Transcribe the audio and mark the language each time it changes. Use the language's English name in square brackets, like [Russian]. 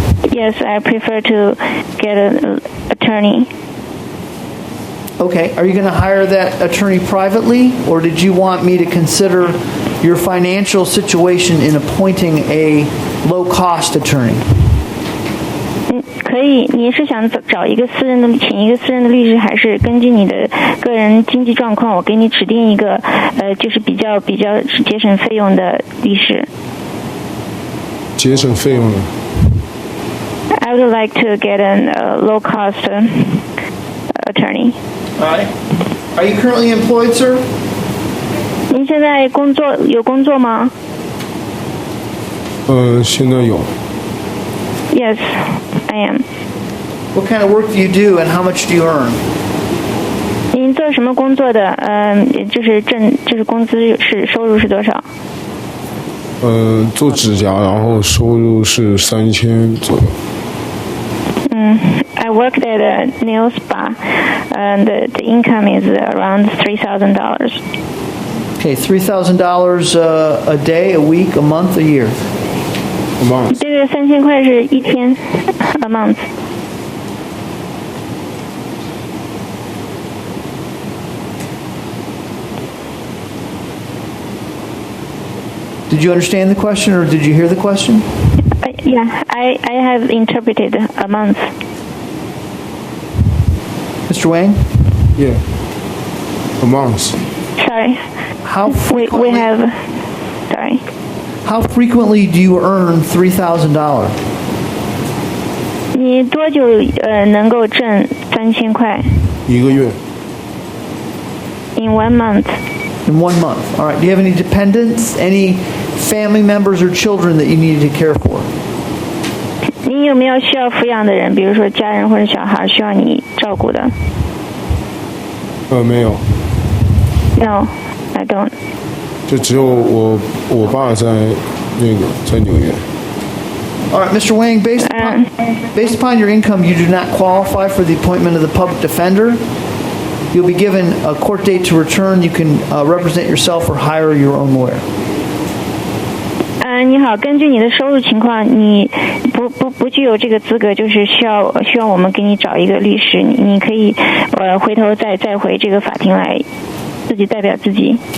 [English] Yes, I prefer to get an attorney. Okay. Are you going to hire that attorney privately, or did you want me to consider your financial situation in appointing a low-cost attorney? [Chinese] 可以，你是想找一个请一个私人的律师，还是根据你的个人经济状况，我给你指定一个就是比较节省费用的律师？节省费用的。 [English] I would like to get a low-cost attorney. All right. Are you currently employed, sir? [Chinese] 您现在有工作吗现在有。 [English] ？Yes, I am. What kind of work do you do, and how much do you earn? [Chinese] 您做什么工作的？就是工资收入是多少？做指甲，然后收入是3000左右。 [English] I worked at a nail spa, and the income is around $3,000. Okay, $3,000 a day, a week, a month, a year. A month. [Chinese] 这个3000块是一天 ， [English] a month. Did you understand the question, or did you hear the question? Yeah, I have interpreted a month. Mr. Wang? Yeah. A month. Sorry. How We frequently, have. Sorry. how frequently do you earn $3,000? [Chinese] 你多久能够挣3000块 1个月。 [English] ？In 1 month. In 1 month. All right. Do you have any dependents, any family members or children that you need to care for? [Chinese] 你有没有需要抚养的人，比如说家人或者小孩需要你照顾的没有， [English] ？No, I don't. [Chinese] 就只有我爸在纽约。 [English] All right, Mr. Wang, based upon your income, you do not qualify for the appointment of the public defender. You'll be given a court date to return. You can represent yourself or hire your own lawyer. [Chinese] 你好，根据你的收入情况，你不具有这个资格，就是需要我们给你找一个律师，你可以回头再回这个法庭来，自己代表自己。